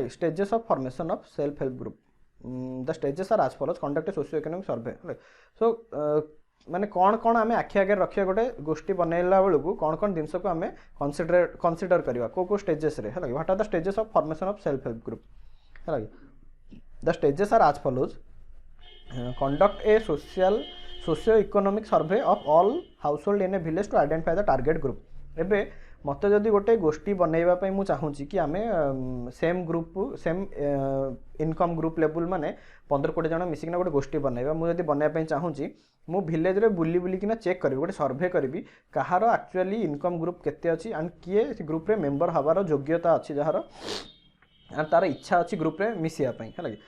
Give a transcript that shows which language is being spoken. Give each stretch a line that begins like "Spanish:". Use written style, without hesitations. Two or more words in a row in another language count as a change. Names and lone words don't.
English: stages of formation of self help group, the stages are as follows. conduct a socio economic survey, ହେଲା।
Odia: ସୋ ମାନେ କ'ଣ ଆମେ ଆଖି ଆଗରେ ରଖିବା, ଗୋଟେ ଗୋଷ୍ଠୀ ବନେଇଲା ବେଳକୁ କ'ଣ ଜିନିଷକୁ ଆମେ କନସିଡର କରିବା, କେଉଁ ଷ୍ଟେଜେସ୍ରେ, ହେଲା।
English: what are the stages of formation of self help group, ହେଲା। the stages are as follows. conduct a socio-economic survey of all household in a village to identify the target group।
Odia: ଏବେ ମୋତେ ଯଦି ଗୋଟେ ଗୋଷ୍ଠୀ ବନେଇବା ପାଇଁ ମୁଁ ଚାହୁଁଛି କି ଆମେ
English: same income group level
Odia: ମାନେ 15-20 ଜଣ ମିଶିକିନା ଗୋଟେ ଗୋଷ୍ଠୀ ବନେଇବା, ମୁଁ ଯଦି ବନେଇବା ପାଇଁ ଚାହୁଁଛି, ମୁଁ ଭିଲେଜରେ ବୁଲିକିନା ଚେକ୍ କରିବି, ଗୋଟେ ସର୍ଭେ କରିବି କାହାର
English: actually income group
Odia: କେତେ ଅଛି ଆଣ୍ଡ କିଏ ସେ ଗ୍ରୁପ୍ରେ ମେମ୍ବର ହେବାର ଯୋଗ୍ୟତା ଅଛି, ଯାହାର ଆଣ୍ଡ ତା'ର ଇଚ୍ଛା ଅଛି ଗ୍ରୁପ୍ରେ ମିଶିବା ପାଇଁ, ହେଲା କି।